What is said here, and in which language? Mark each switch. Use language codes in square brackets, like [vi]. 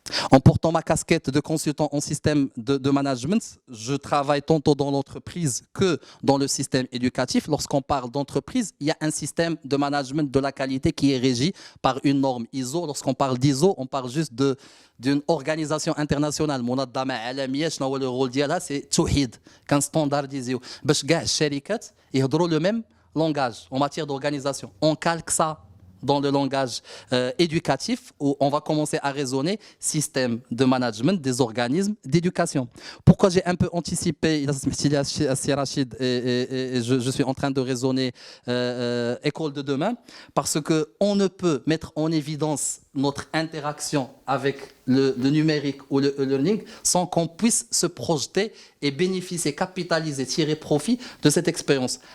[fr] En portant ma casquette de consultant en système de management, je travaille tantôt dans l'entreprise que dans le système éducatif. Lorsqu'on parle d'entreprise, il y a un système de management de la qualité qui est régi par une norme ISO. Lorsqu'on parle d'ISO, on parle juste d'une organisation internationale. [ar] منظمة عالمية, شنو هو [fr] le rôle [ar] ديالها, [fr] c'est [ar] توحيد, كان [fr] standardisé [ar] باش كاع الشركات يهضروا [fr] le même langage en matière d'organisation. On calque ça dans le langage éducatif, où on va commencer à raisonner système de management des organismes d'éducation. Pourquoi j'ai un peu anticipé, Rachid, et je suis en train de raisonner école de demain, parce qu'on ne peut mettre en évidence notre interaction avec le numérique ou le e-learning sans qu'on puisse se projeter et bénéficier, capitaliser, tirer profit de cette expérience.